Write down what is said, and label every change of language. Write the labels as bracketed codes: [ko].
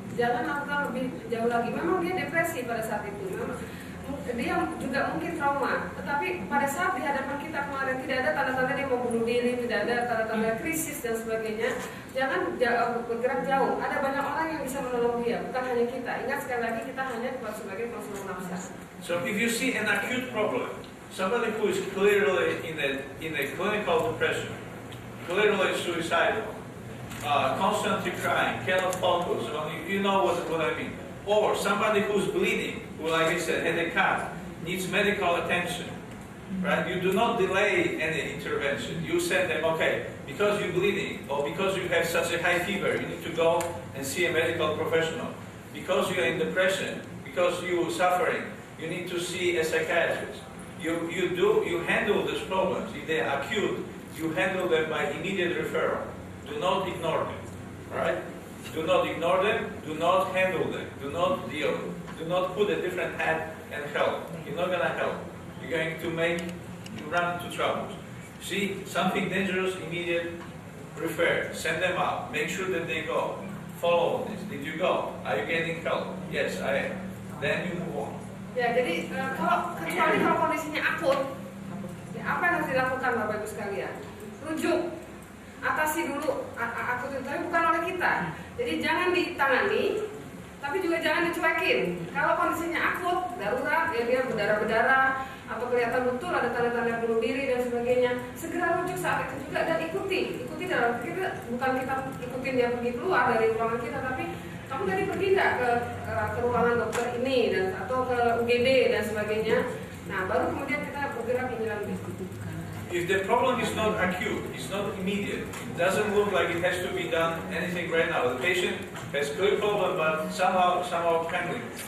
[id] Jangan lakukan lebih jauh lagi. Memang dia depresi pada saat itu, memang dia juga mungkin trauma. Tetapi pada saat di hadapan kita kemarin tidak ada tanda-tanda dia mau bunuh diri, tidak ada tanda-tanda krisis dan sebagainya. Jangan bergerak jauh. Ada banyak orang yang bisa menolong dia, bukan hanya kita. Ingat sekali lagi, kita hanya sebagai konselor nafsa. [en] So if you see an acute problem, somebody who is clearly in a clinical depression, clearly suicidal, constantly crying, cannot focus, you know what I mean. Or somebody who's bleeding, who, like I said, had a cut, needs medical attention, right? You do not delay any intervention. You said them, okay, because you're bleeding, or because you have such a high fever, you need to go and see a medical professional. Because you're in depression, because you're suffering, you need to see a psychiatrist. You handle these problems. If they are acute, you handle them by immediate referral. Do not ignore them, right? Do not ignore them, do not handle them, do not deal, do not put a different hat and help. You're not going to help. You're going to run into trouble. See, something dangerous, immediate, refer, send them out, make sure that they go. Follow this. Did you go? Are you getting help? Yes, I am. Then you move on. [id] Ya, jadi kecuali kalau kondisinya akut, ya, apa yang harus dilakukan Bapak Ibu sekalian? Rujuk, atasi dulu akut itu, tapi bukan oleh kita. Jadi jangan ditangani, tapi juga jangan dicuekin. Kalau kondisinya akut, darurat, ya dia berdarah-berdarah, atau kelihatan betul ada tanda-tanda bunuh diri dan sebagainya, segera rujuk saat itu juga dan ikuti dalam kita, bukan kita ikutin dia pergi keluar dari ruangan kita, tapi kamu tadi pergi nggak ke ruangan dokter ini atau ke UGD dan sebagainya. Nah, baru kemudian kita bergerak ini lagi. [en] If the problem is not acute, it's not immediate, it doesn't look like it has to be done anything right now. The patient has clear problem, but somehow pending.